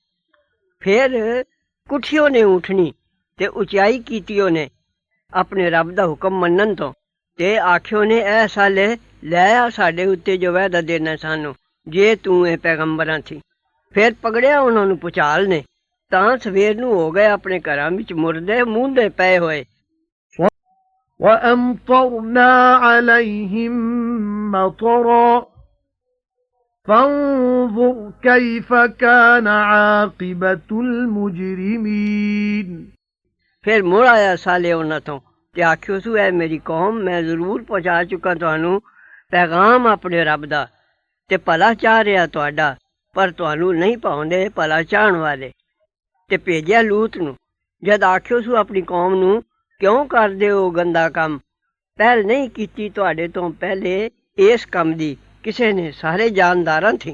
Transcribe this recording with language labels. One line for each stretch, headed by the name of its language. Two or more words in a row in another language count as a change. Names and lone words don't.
Punjabi: ਫਿਰ ਕੁੱਠਿਓ ਨੇ ਉੱਠਣੀ ਤੇ ਉਚਾਈ ਕੀਤੀ ਉਹਨੇ ਆਪਣੇ ਰੱਬ ਦਾ ਹੁਕਮ ਮੰਨਣ ਤੋਂ, ਤੇ ਆਖਿਓ ਨੇ ਐ ਸਾਲੇ ਲੈ ਆ ਸਾਡੇ ਉੱਤੇ ਜੋ ਵਾਅਦਾ ਦੇਣਾ ਸਾਨੂੰ, ਜੇ ਤੂੰ ਇਹ ਪੈਗੰਬਰਾਂ ਥੀ। ਫਿਰ ਪਕੜਿਆ ਉਹਨਾਂ ਨੂੰ ਭੁਚਾਲ ਨੇ, ਤਾਂ ਸਵੇਰ ਨੂੰ ਹੋ ਗਏ ਆਪਣੇ ਘਰਾਂ ਵਿੱਚ ਮੁਰਦੇ ਮੂੰਹਦੇ ਪਏ ਹੋਏ।
Arabic: وَأَمْطَرْنَا عَلَيْهِمْ مَطَرًا فَانظُرْ كَيْفَ كَانَ عَاقِبَةُ الْمُجْرِمِينَ।
Punjabi: ਫਿਰ ਮੁੜ ਆਇਆ ਸਾਲੇ ਉਹਨਾਂ ਤੋਂ ਤੇ ਆਖਿਓ ਸੂ ਐ ਮੇਰੀ ਕੌਮ, ਮੈਂ ਜ਼ਰੂਰ ਪਹੁੰਚਾ ਚੁੱਕਾ ਤੁਹਾਨੂੰ ਪੈਗਾਮ ਆਪਣੇ ਰੱਬ ਦਾ, ਤੇ ਭਲਾ ਚਾਹ ਰਿਹਾ ਤੁਹਾਡਾ, ਪਰ ਤੁਹਾਨੂੰ ਨਹੀਂ ਪਾਉਂਦੇ ਭਲਾ ਚਾਹਣ ਵਾਲੇ। ਤੇ ਭੇਜਿਆ ਲੂਤ ਨੂੰ। ਜਦ ਆਖਿਓ ਸੂ ਆਪਣੀ ਕੌਮ ਨੂੰ ਕਿਉਂ ਕਰਦੇ ਹੋ ਗੰਦਾ ਕੰਮ, ਪਹਿਲ ਨਹੀਂ ਕੀਤੀ ਤੁਹਾਡੇ ਤੋਂ ਪਹਿਲੇ ਇਸ ਕੰਮ ਦੀ ਕਿਸੇ ਨੇ, ਸਾਰੇ ਜਾਨਦਾਰਾਂ ਥੀ।